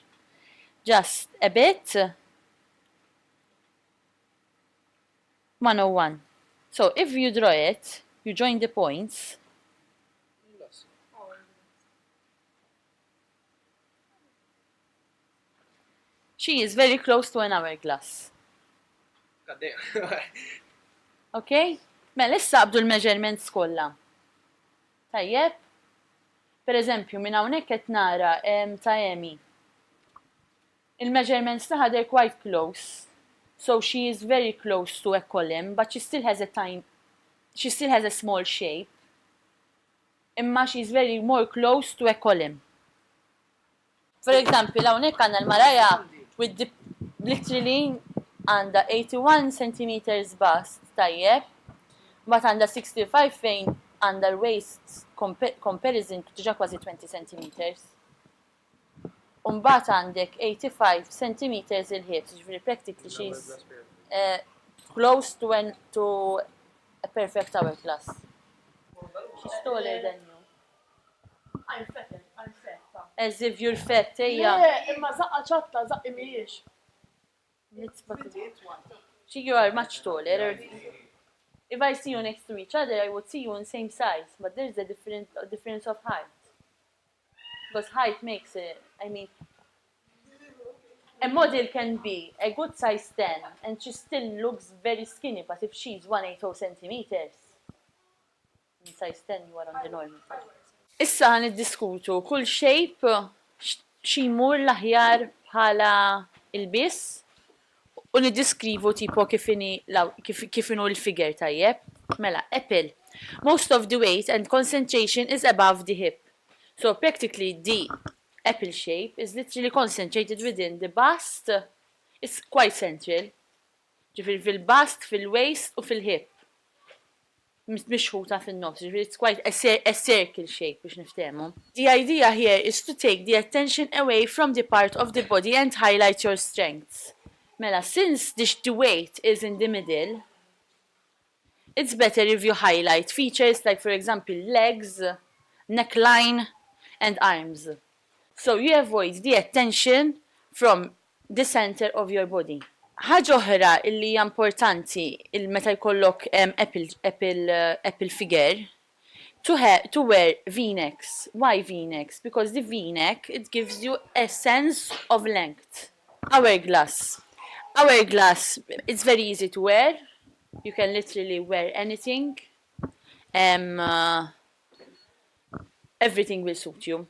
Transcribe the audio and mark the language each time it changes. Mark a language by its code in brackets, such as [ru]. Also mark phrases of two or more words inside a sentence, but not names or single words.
[en] Just a bit. 101. So if you draw it, you join the points. She is very close to an hourglass. Okay? [mt] Mela issa qabdu l-measurements kollha. Tajjeb? Per eżempju, minn hawnhekk qed nara ta' Emi. Il-measurements tagħha [en] they're quite close. So she is very close to a column, but she still has a small shape. Imma she's very more close to a column. For example, [mt] hawnhekk għandna l-maraja [en] with the literally [mt] għandha 81 [en] centimeters bust, [mt] tajjeb, but għandha 65 fejn għandha [en] waist comparison [mt] diġà kważi 20 centimeters. Mbagħad għandek [en] 85 centimeters [mt] il-hips, ġifieri [en] practically she's close to a perfect hourglass. She's taller than you. I'm fat. As if you're fat, yeah. Yeah, [mt] imma zaqqa ċatta, zaqqi mhijiex. [en] You are much taller. If I see you next to each other, I would see you in same size, but there's a difference of height. Because height makes it, I mean, a model can be a good size 10 and she still looks very skinny, but if she's 180 centimeters, in size 10 you are on the normal side. [mt] Issa għan id-diskutu kull shape ximur l-aħjar bħala il-bis u niddiskrivu tipo kifinu l-figure tajjeb. Mela, [en] apple. Most of the weight and concentration is above the hip. So practically the apple shape is literally concentrated within the bust. It's quite central. [mt] Ġifir fil-bust, fil-waist u fil-hip. Mixħuta fin-nofs, [en] it's quite a circle shape [mt] biex niftehmu. [en] The idea here is to take the attention away from the part of the body and highlight your strengths. Mela, since the weight is in the middle, it's better if you highlight features like, for example, legs, neckline, and arms. So you avoid the attention from the center of your body. [mt] Ħaġa oħra illi hija importanti meta jkollok [en] apple figure to wear V-necks. Why V-necks? Because the V-neck, it gives you a sense of length. Hourglass, it's very easy to wear. You can literally wear anything. Everything will suit you.